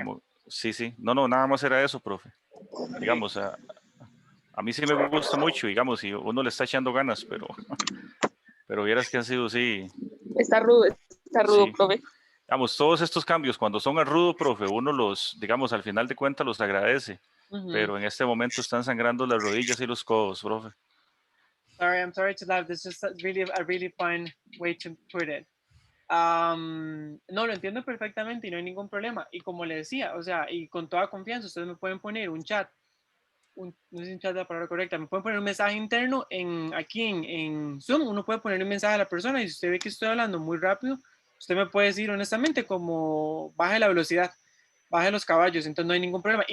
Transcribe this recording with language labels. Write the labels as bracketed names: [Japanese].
[Spanish] como, sí, no, nada más era eso, profe. Digamos, a mí sí me gusta mucho, digamos, y uno le está echando ganas, pero vieras que han sido, sí, Está rudo, sí. profe. Digamos, todos estos cambios, cuando son al rudo, profe, uno digamos, al final de cuentas los agradece, pero en este momento están sangrando las rodillas y los codos, profe. [English] Sorry, I'm sorry to laugh. This is just really a really fun way to put it. [Spanish] No, lo entiendo perfectamente y no hay ningún problema. Y como le decía, o sea, y con toda confianza, ustedes me pueden poner un chat, no sé si un chat es la palabra correcta, me pueden poner un mensaje interno aquí en Zoom, uno puede poner un mensaje a la persona y si usted ve que estoy hablando muy rápido, usted me puede decir honestamente como baje la velocidad, baje los caballos, entonces no hay ningún problema.